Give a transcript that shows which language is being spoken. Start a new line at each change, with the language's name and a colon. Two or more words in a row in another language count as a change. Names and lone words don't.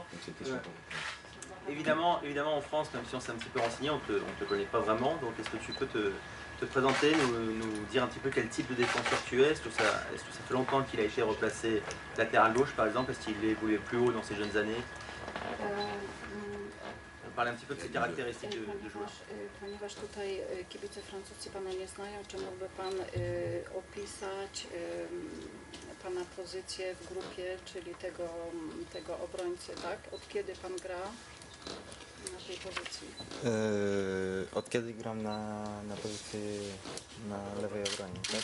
French: Évidemment en France, même si on s'est un petit peu renseigné, on te connaît pas vraiment, donc est-ce que tu peux te présenter, nous dire un petit peu quel type de défenseur tu es? Est-ce que ça fait longtemps qu'il a été replacé latéral gauche par exemple? Est-ce qu'il évoluait plus haut dans ses jeunes années? parler un petit peu de ses caractéristiques de joueur.
Polish: Ponieważ tutaj kibice francuscy pana nie znają, czy mógłby pan opisać pana pozycję w grupie, czyli tego obrońcy, tak? Od kiedy pan gra na tej pozycji? Od kiedy gram na pozycji na lewej obronie, tak?